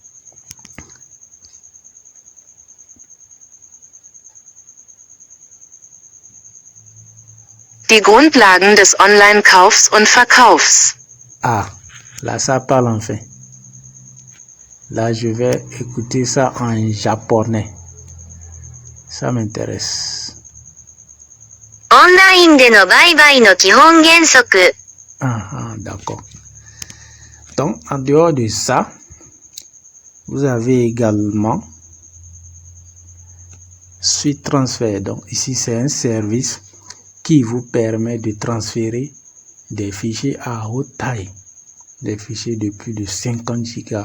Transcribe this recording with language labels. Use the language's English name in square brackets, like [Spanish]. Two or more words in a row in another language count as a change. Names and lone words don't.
[German] Die Grundlagen des Online-Kaufs und Verkaufs. [French] Ah, là ça parle enfin. Là je vais écouter ça en japonais. Ça m'intéresse. [Japanese] Online での売買の基本原則。 [French] Ah, d'accord. Donc, en dehors de ça, vous avez également Suite Transfert. Donc, ici, c'est un service qui vous permet de transférer des fichiers à haute taille des fichiers de plus de 50 gigas.